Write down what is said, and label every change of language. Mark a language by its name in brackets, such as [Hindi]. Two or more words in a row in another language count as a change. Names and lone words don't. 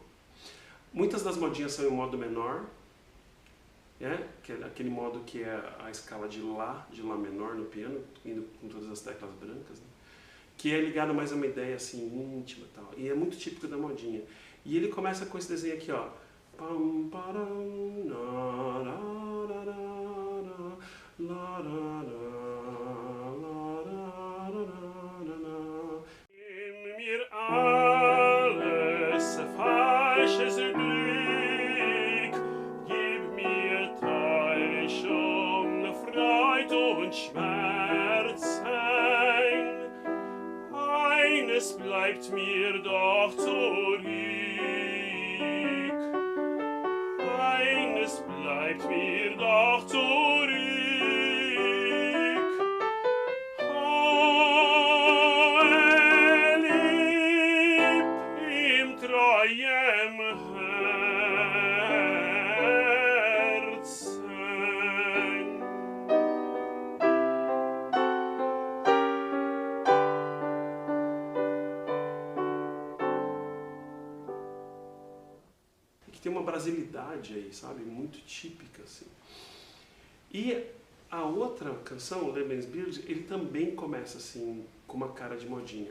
[Portuguese] Muitas das modinhas são em modo menor, que é aquele modo que é a escala de Lá menor no piano, indo com todas as teclas brancas, né? Que é ligado mais a uma ideia assim íntima e tal. E é muito típico da modinha. E ele começa com esse desenho aqui, ó. Pam, param, na, ra, ra, ra, la, ra, ra, la, ra, ra, ra, ra. [German] In mir alles falsches Glück, gib mir Täuschung, Freud und Schmerzen. Eines bleibt mir doch zurück. Eines bleibt mir doch zurück. Lieb im treuem Herzen. [Portuguese] Que tem uma brasilidade aí, sabe? Muito típica, assim. E a outra canção, o Lebensbild, ele também começa assim, com uma cara de modinha.